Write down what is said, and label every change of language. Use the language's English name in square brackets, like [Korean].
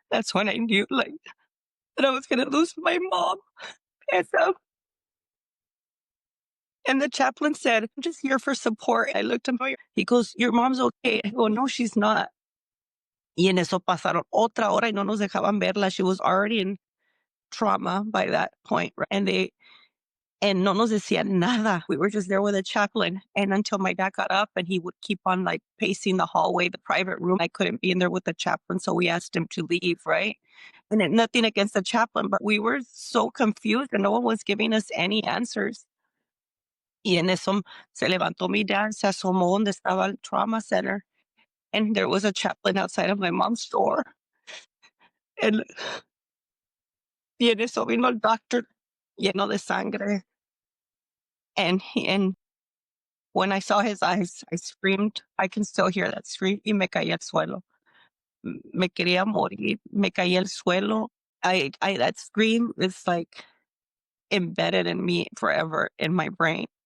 [English] That's when I knew that I was going to lose my mom. And the chaplain said, I'm just here for support. I looked at him. He goes, your mom's okay. I go, no, she's not. [Spanish] Y en eso pasaron otra hora y no nos dejaban verla. [English] She was already in trauma by that point. Right? And [Spanish] no nos decían nada. [English] We were just there with a chaplain. And until my dad got up and he would keep on pacing the hallway, the private room. I couldn't be in there with the chaplain. So we asked him to leave, right? And then nothing against the chaplain, but we were so confused and no one was giving us any answers. [Spanish] Y en eso se levantó mi dad, se asomó donde estaba el trauma center. [English] And there was a chaplain outside of my mom's door. [Spanish] And y en eso vino el doctor lleno de sangre. [English] And when I saw his eyes, I screamed. I can still hear that scream. [Spanish] Y me caí al suelo. Me quería morir. Me caí al suelo. [English] That scream is embedded in me forever in my brain.